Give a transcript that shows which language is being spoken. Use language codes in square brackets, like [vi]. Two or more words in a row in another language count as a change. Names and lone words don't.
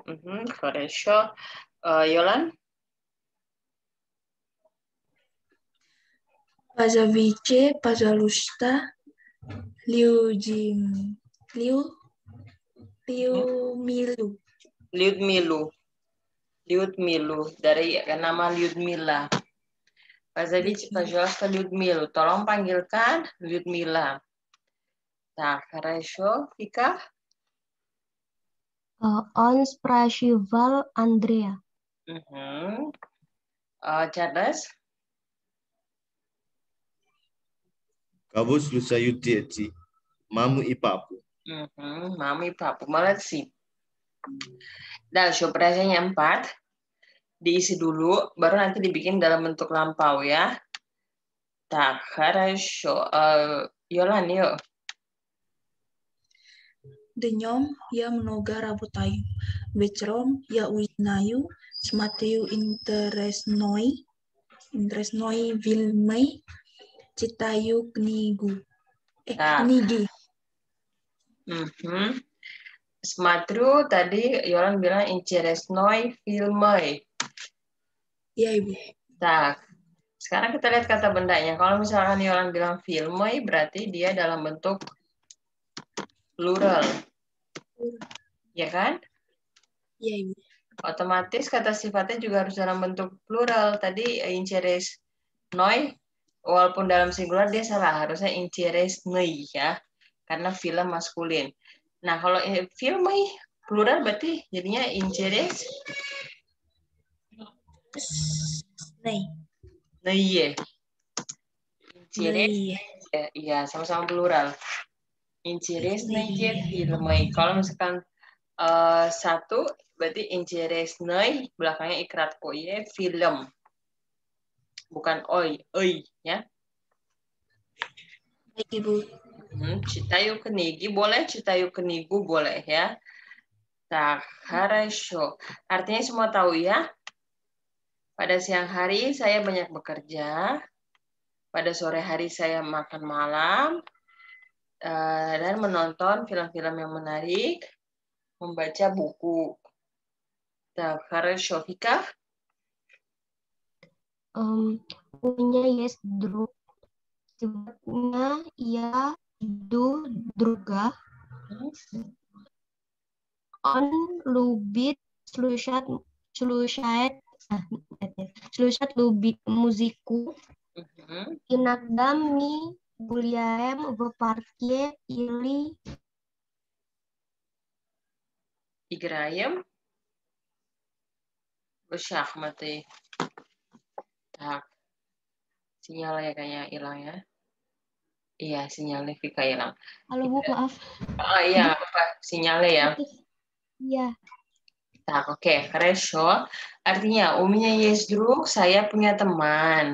[ru] Хорошо. Йолан? Позовите, пожалуйста, Людмилу. Людмилу. [id] Dari nama Lyudmila. [ru] Позовите, пожалуйста, Людмилу. [id] Tolong panggilkan Lyudmila. [ru] Так, хорошо. Фика? Он спрашивал Андрея. Charles? Кого слушают дети? Маму и папу. Маму и папу. Молодцы. Dальше, упражнение 4. [id] Diisi dulu, baru nanti dibikin dalam bentuk lampau ya. [ru] Так, хорошо. Йолан, yuk. Днем я много работаю. Вечером я узнаю, смотрю интересные фильмы, читаю книги. Смотрю, [id] tadi Yolan bilang [ru] интересной фильмы. [id] Iya, Ibu. Так, sekarang kita lihat kata bendanya. Kalau misalkan Yolan bilang filmы, berarti dia dalam bentuk plural. Ya kan? Iya, Ibu. Otomatis kata sifatnya juga harus dalam bentuk plural. Tadi интересной, walaupun dalam singular dia salah. Harusnya интересный ya. Karena film maskulin. Nah, kalau filmы plural berarti jadinya интерес. Iya. Интерес. Iya, sama-sama plural. [ru] Интересные фильмы. [id] Kalau misalkan satu berarti интересный, belakangnya ikrat oye, film. Bukan oi ya. Baik, Ibu. [ru] Читаю книги boleh, читаю книгу [id] boleh ya. [ru] Так, хорошо. [id] Artinya semua tahu ya. Pada siang hari saya banyak bekerja. Pada sore hari saya makan malam. Dan menonton film-film yang menarik. Membaca buku. [ru] Так, хорошо. Фика? У меня есть друг. Сегодня я иду друга. Он любит слушать любит музыку. Иногда мы гуляем в парке или Играем Bersyahmati. Tak. [id] Sinyalnya kayaknya hilang ya. Iya, sinyalnya Vika hilang. Halo Bu, maaf. Oh iya, apa sinyalnya ya? Iya. [ru] Tak, oke, хорошо. [id] Artinya, umumnya [ru] есть друг, [id] saya punya teman.